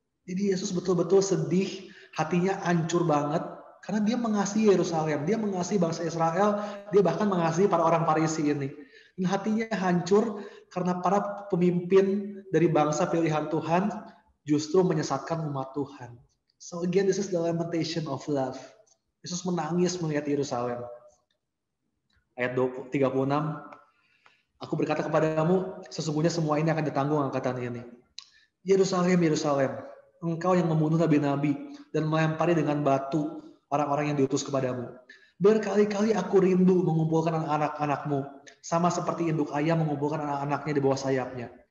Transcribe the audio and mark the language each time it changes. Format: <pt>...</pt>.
<id>Jadi Yesus betul-betul sedih, hatinya hancur banget, karena dia mengasihi Yerusalem, dia mengasihi bangsa Israel, dia bahkan mengasihi para orang Farisi ini. Dan hatinya hancur karena para pemimpin dari bangsa pilihan Tuhan justru menyesatkan umat Tuhan.</id> <en>So again, this is the lamentation of love.</en> <id>Yesus menangis melihat Yerusalem. Ayat 36, aku berkata kepadamu, sesungguhnya semua ini akan ditanggung angkatan ini. Yerusalem, Yerusalem, engkau yang membunuh nabi-nabi dan melempari dengan batu orang-orang yang diutus kepadamu. Berkali-kali aku rindu mengumpulkan anak-anakmu, sama seperti induk ayam mengumpulkan anak-anaknya di bawah sayapnya.</id>